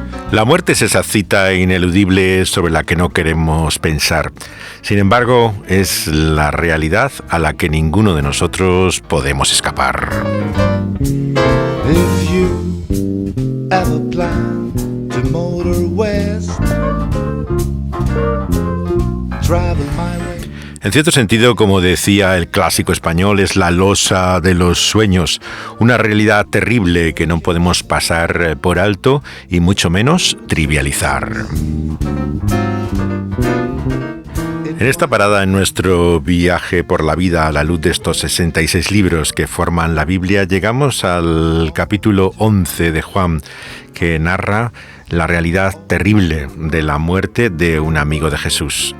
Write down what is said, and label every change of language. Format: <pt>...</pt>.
<es>La muerte es esa cita ineludible sobre la que no queremos pensar. Sin embargo, es la realidad a la que ninguno de nosotros podemos escapar.</es> <en>If you ever plan to motor west, travel my way.</en> <es>En cierto sentido, como decía el clásico español, es la losa de los sueños, una realidad terrible que no podemos pasar por alto y mucho menos trivializar. En esta parada en nuestro viaje por la vida a la luz de estos 66 libros que forman la Biblia, llegamos al capítulo 11 de Juan, que narra la realidad terrible de la muerte de un amigo de Jesús.</es>